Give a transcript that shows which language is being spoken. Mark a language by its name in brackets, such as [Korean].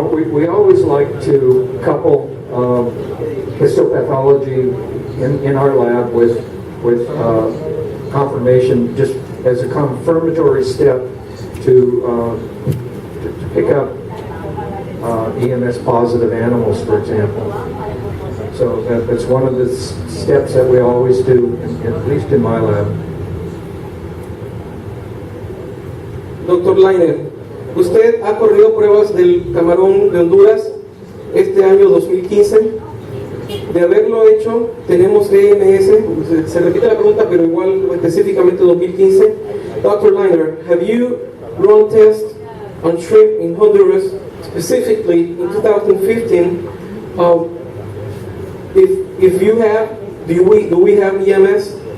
[English] We always like to couple histopathology in our lab with confirmation, just as a confirmatory step to pick up EMS positive animals, for example. So that's one of the steps that we always do, at least in my lab. Dr. [Spanish] Lightner, ¿usted ha corrido pruebas del camarón de Honduras este año 2015? De haberlo hecho, tenemos EMS, se repite la pregunta, pero igual específicamente 2015. [English] Dr. Lightner, have you run tests on shrimp in Honduras, specifically in 2015? If you have, do we have EMS?